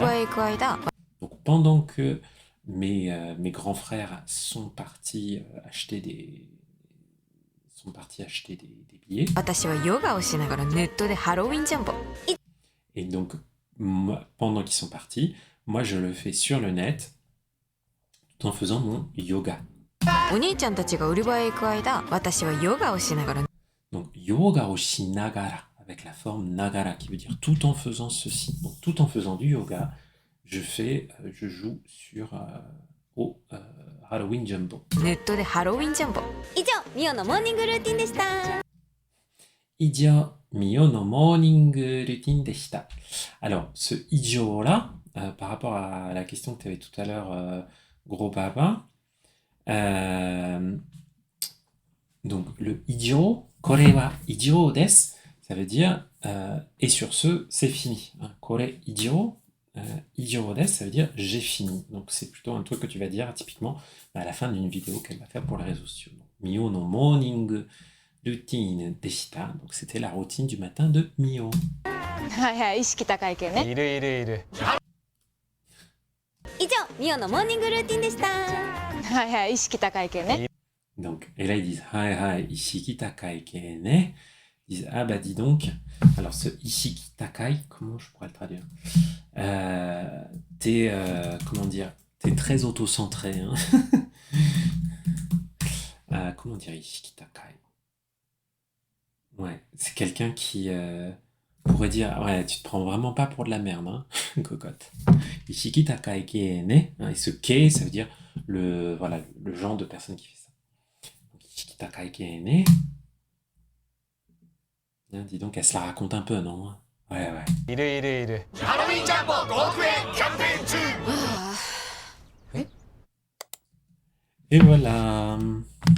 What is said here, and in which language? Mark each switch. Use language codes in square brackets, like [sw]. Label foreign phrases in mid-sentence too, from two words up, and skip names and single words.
[ja] 場へ行く間 [fr] Donc pendant que mes grands frères sont partis acheter des billets. [ja] 私はヨガをしながらネットでハロウィンジャンボ [fr] Et donc, pendant qu'ils sont partis, moi je le fais sur le net tout en faisant mon yoga. [ja] お兄ちゃんたちが売り場へ行く間私はヨガをしながら [fr] Donc, [ja] ヨガをしながら, [fr] avec la forme nagara, qui veut dire tout en faisant ceci. Donc, tout en faisant du yoga, je joue sur au Halloween Jumbo. [ja] ネットでハロウィンジャンボ以上ミオのモーニングルーティンでした以上ミオのモーニングルーティンでした. [fr] Alors, ce idio là, par rapport à la question que tu avais tout à l'heure, gros papa, donc le idio, [ja] これは以上です, [fr] ça veut dire et sur ce, c'est fini. [ja] これ以上、以上です, [fr] ça veut dire j'ai fini. Donc c'est plutôt un truc que tu vas dire typiquement à la fin d'une vidéo qu'elle va faire pour les réseaux sociaux. Donc, [ja] ミオのモーニングルーティンでした. [fr] Donc c'était la routine du matin de Mio. [ja] はいはい意識高い系ねいるいるいる以上ミオのモーニングルーティンでしたはいはい意識高い系ね [fr] Donc, et là ils disent [ja] はいはい意識高い系ね. [fr] Ils disent ah bah dis donc. Alors ce [ja] 意識高い, [fr] comment je pourrais le traduire? T'es comment dire? T'es très auto-centré. Hein. Comment dire [ja] 意識高い? [fr] Ouais, c'est quelqu'un qui pourrait dire ouais tu te prends vraiment pas pour de la merde, hein, cocotte. [ja] 意識高い系ね. [fr] Et ce ke, ça veut dire le genre de personne qui fait ça. [ja] 意識高い系ね. [fr] Dis donc, elle se la raconte un peu, non? Ouais. [ja] いるいるいるハロウィンジャンボ5億円キャンペーン中 [fr] Et voilà.